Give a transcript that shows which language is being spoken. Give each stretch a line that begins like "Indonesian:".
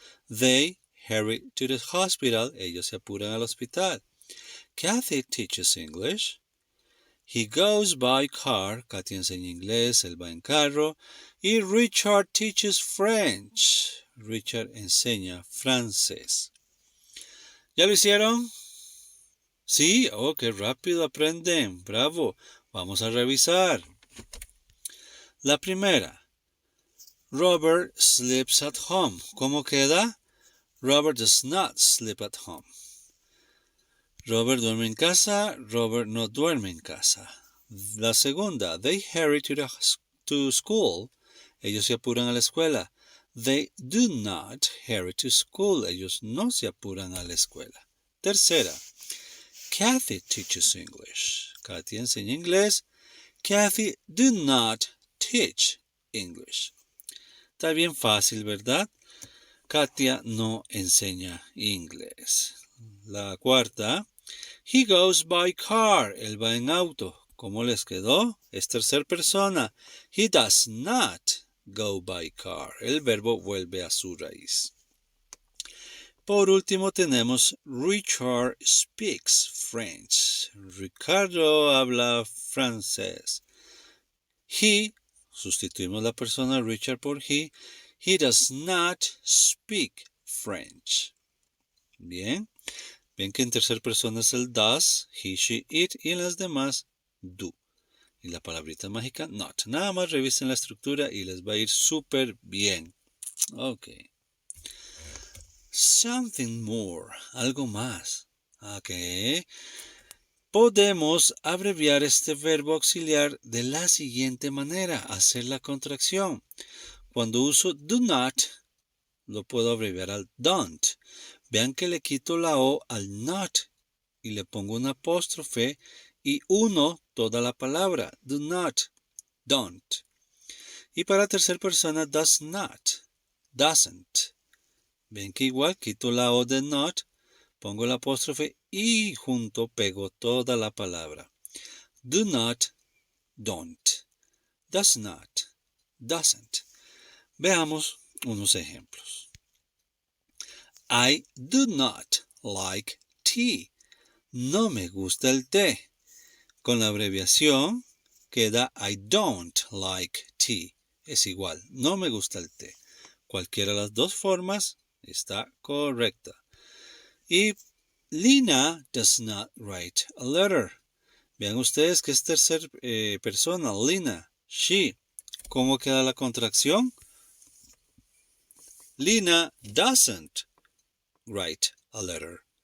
English: They hurry to the hospital.
Spanish: Ellos se apuran al hospital.
English: Kathy teaches English. He goes by car.
Spanish: Kathy enseña inglés. Él va en carro. Y
English: Richard teaches French.
Spanish: Richard enseña francés. ¿Ya lo hicieron? Sí, oh, qué rápido aprenden. Bravo. Vamos a revisar. La primera.
English: Robert sleeps at home.
Spanish: ¿Cómo queda?
English: Robert does not sleep at home.
Spanish: Robert duerme en casa. Robert no duerme en casa. La segunda.
English: They hurry to school.
Spanish: Ellos se apuran a la escuela.
English: They do not hurry to school.
Spanish: Ellos no se apuran a la escuela. Tercera.
English: Kathy teaches English.
Spanish: Kathy enseña inglés.
English: Kathy do not teach English.
Spanish: Está bien fácil, ¿verdad? Katia no enseña inglés. La cuarta.
English: He goes by car.
Spanish: Él va en auto. ¿Cómo les quedó? Es tercera persona.
English: He does not go by car.
Spanish: El verbo vuelve a su raíz. Por último tenemos
English: Richard speaks French.
Spanish: Ricardo habla francés. He, sustituimos la persona Richard por he.
English: He does not speak French.
Spanish: Bien. Ven que en tercera persona es el does, he, she, it y en las demás do. Y la palabrita mágica not. Nada más revisen la estructura y les va a ir súper bien.
English: Ok. Something more.
Spanish: Algo más.
English: Ok.
Spanish: Podemos abreviar este verbo auxiliar de la siguiente manera. Hacer la contracción. Cuando uso do not, lo puedo abreviar al don't. Vean que le quito la O al not y le pongo un apóstrofe y uno toda la palabra.
English: Do not, don't.
Spanish: Y para tercera persona, does not, doesn't. Ven que igual quito la O de not, pongo el apóstrofe y junto pego toda la palabra.
English: Do not, don't. Does not, doesn't.
Spanish: Veamos unos ejemplos.
English: I do not like tea.
Spanish: No me gusta el té. Con la abreviación queda
English: I don't like tea.
Spanish: Es igual, no me gusta el té. Cualquiera de las dos formas está correcta.
English: Y Lina does not write a letter.
Spanish: Vean ustedes que es tercera persona, Lina, she. ¿Cómo queda la contracción?
English: Lina doesn't write a letter.